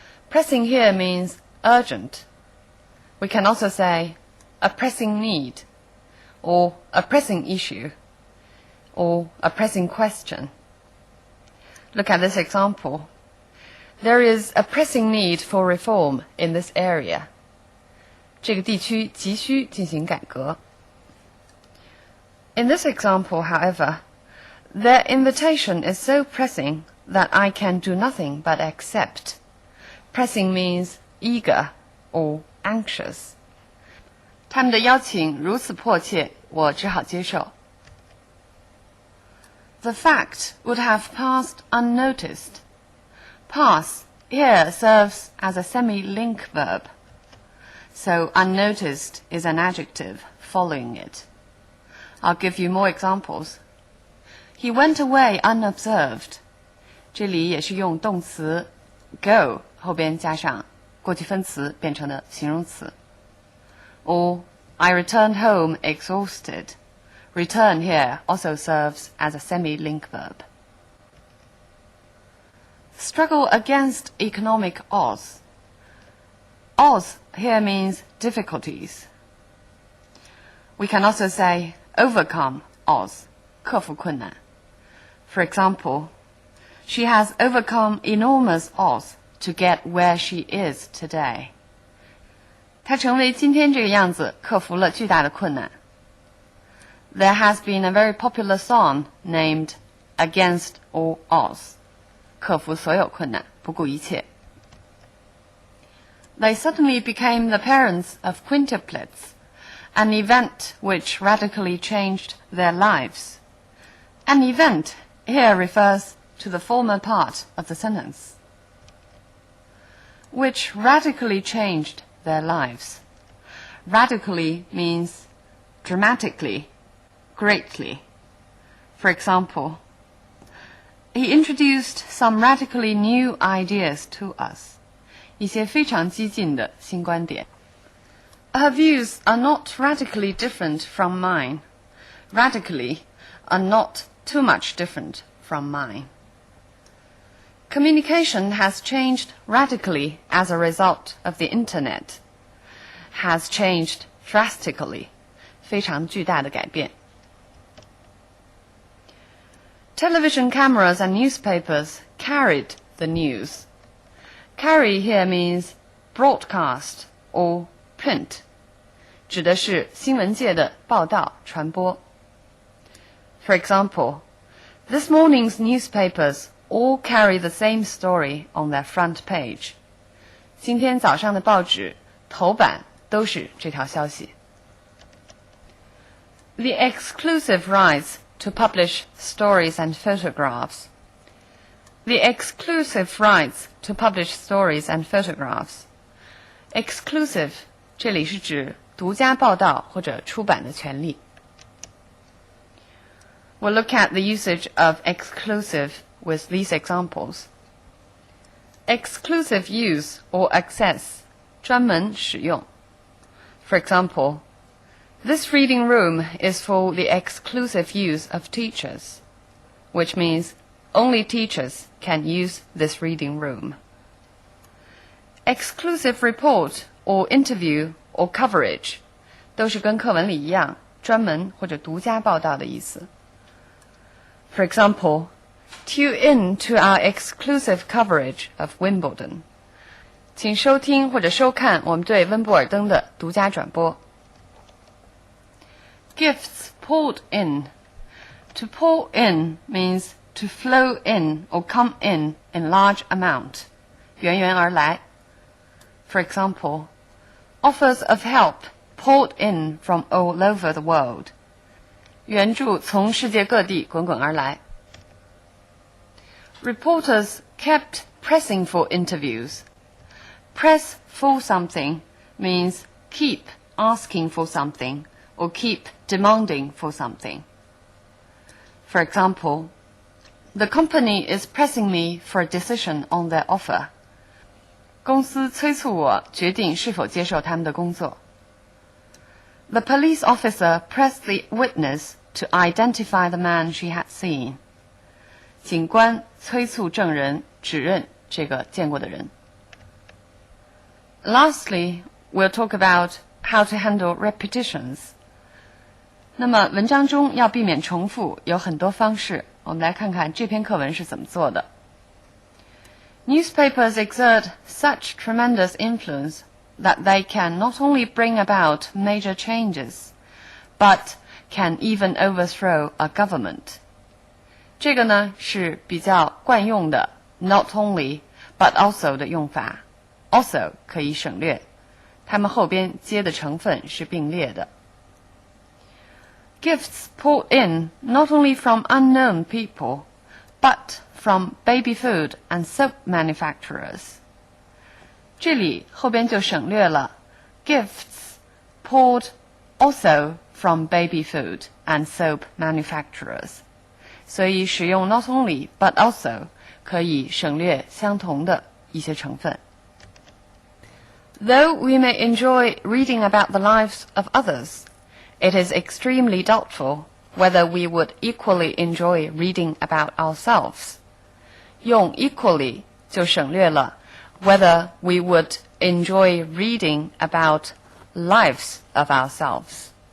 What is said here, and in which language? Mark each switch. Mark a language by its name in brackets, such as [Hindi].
[English] Pressing here means urgent. We can also say a pressing need, or a pressing issue, or a pressing question. Look at this example. There is a pressing need for reform in this area. [Chinese] 这个地区急需进行改革。 [English] In this example, however, their invitation is so pressing that I can do nothing but accept. Pressing means eager or anxious. [Chinese] 他们的邀请如此迫切，我只好接受。 [English] The fact would have passed unnoticed. Pass here serves as a semi-link verb. So unnoticed is an adjective following it. I'll give you more examples. He went away unobserved. [Chinese] 这里也是用动词 go 后边加上过去分词变成了形容词。 [English] Or I returned home exhausted. Return here also serves as a semi-link verb. Struggle against economic odds. Odds here means difficulties. We can also say overcome odds, [Chinese] 克服困难。 [English] For example, she has overcome enormous odds to get where she is today. [Chinese] 她成为今天这个样子，克服了巨大的困难。 [English] There has been a very popular song named Against All Odds. [Chinese] 克服所有困难，不顾一切。 [English] They suddenly became the parents of quintuplets an event which radically changed their lives. An event here refers to the former part of the sentence. Which radically changed their lives. Radically means dramatically, greatly. For example, he introduced some radically new ideas to us. [Chinese] 一些非常激进的新观点。 [English] Her views are not radically different from mine. Radically are not too much different from mine. Communication has changed radically as a result of the Internet. Has changed drastically. [Chinese] 非常巨大的改变。 [English] Television cameras and newspapers carried the news. Carry here means broadcast or print. [Chinese] 指的是新闻界的报道传播。 [English] For example, this morning's newspapers all carry the same story on their front page. [Chinese] 今天早上的报纸头版都是这条消息。 [English] The exclusive rights to publish stories and photographs. The exclusive rights to publish stories and photographs. [Chinese] Exclusive 这里是指独家报道或者出版的权利。 [English] We'll look at the usage of exclusive with these examples. Exclusive use or access [Chinese] 专门使用。 [English] For example, this reading room is for the exclusive use of teachers, which means only teachers can use this reading room. Exclusive report or interview or coverage [Chinese] 都是跟课文里一样，专门或者独家报道的意思。 [English] For example, tune in to our exclusive coverage of Wimbledon. [Chinese] 请收听或者收看我们对温布尔登的独家转播。 [English] Gifts poured in. To pour in means to flow in or come in large amount. [Chinese] 源源而来。 [English] For example, offers of help poured in from all over the world. [Chinese] 援助从世界各地滚滚而来。 [English] Reporters kept pressing for interviews. Press for something means keep asking for something or keep demanding for something. For example, the company is pressing me for a decision on their offer. [Chinese] 公司催促我决定是否接受他们的工作。 [English] The police officer pressed the witness to identify the man she had seen. [Chinese] 警官催促证人指认这个见过的人。 [English] Lastly, we'll talk about how to handle repetitions. [Chinese] 那么文章中要避免重复有很多方式，我们来看看这篇课文是怎么做的。 [English] Newspapers exert such tremendous influence that they can not only bring about major changes, but can even overthrow a government. [Chinese] 这个呢是比较惯用的 [English] not only but also [Chinese] 的用法 also 可以省略，它们后边接的成分是并列的。 [English] Gifts poured in not only from unknown people, but from baby food and soap manufacturers. [Chinese] 这里后边就省略了 [English] gifts poured also from baby food and soap manufacturers. [Chinese] 所以使用 [English] not only but also [Chinese] 可以省略相同的一些成分。 [English] Though we may enjoy reading about the lives of others, it is extremely doubtful whether we would equally enjoy reading about ourselves. 用 equally [Chinese] 就省略了 [English] whether we would enjoy reading about lives of ourselves.